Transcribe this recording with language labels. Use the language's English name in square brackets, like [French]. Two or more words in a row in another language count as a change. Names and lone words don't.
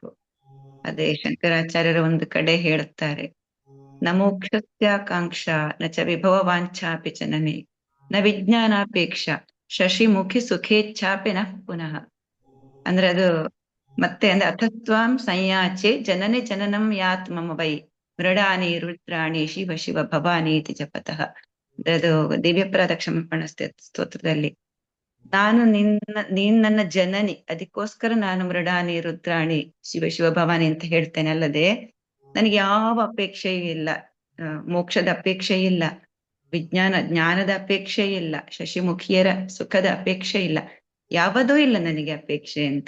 [Kannada] ಅದೇ ಶಂಕರಾಚಾರ್ಯರ ಒಂದು ಕಡೆ ಹೇಳ್ತಾರೆ, [Sanskrit] ನ ಮೋಕ್ಷಸ್ಯಾಕಾಂಕ್ಷ ನ ಚ ವಿಭವ ವಾಂಛಾಪಿ ಚ ನಮೇ ನ ವಿಜ್ಞಾನಾಪೇಕ್ಷ ಶಶಿಮುಖಿ ಸುಖೇಚ್ಛಾಪಿ ನಃ ಪುನಃ. [Kannada] ಅಂದ್ರೆ ಅದು ಮತ್ತೆ ಅಂದ್ರೆ [Sanskrit] ಅಥತ್ವಾಂ ಸಂಯಾಚೆ ಜನನಿ ಜನನಂ ಯಾತ್ ಮಮ ವೈ ಮೃಡಾನಿ ರುದ್ರಾಣಿ ಶಿವ ಶಿವ ಭವಾನಿ ಇತಿ ಜಪತಃ. [Kannada] ಅದು ದಿವ್ಯಪ್ರಾದ ಕ್ಷಮಾಪಣ ಸ್ತೋತ್ರದಲ್ಲಿ ನಾನು ನೀನ್ ನನ್ನ ಜನನಿ, ಅದಕ್ಕೋಸ್ಕರ ನಾನು [Sanskrit] ಮೃಡಾನಿ ರುದ್ರಾಣಿ ಶಿವ ಶಿವ ಭವಾನಿ [Kannada] ಅಂತ ಹೇಳ್ತೇನೆ. ಅಲ್ಲದೆ ನನಗೆ ಯಾವ ಅಪೇಕ್ಷೆಯೂ ಇಲ್ಲ. ಮೋಕ್ಷದ ಅಪೇಕ್ಷೆ ಇಲ್ಲ, ಜ್ಞಾನದ ಅಪೇಕ್ಷೆ ಇಲ್ಲ, ಶಶಿಮುಖಿಯರ ಸುಖದ ಅಪೇಕ್ಷೆ ಇಲ್ಲ, ಯಾವುದೂ ಇಲ್ಲ ನನಗೆ ಅಪೇಕ್ಷೆ ಅಂತ.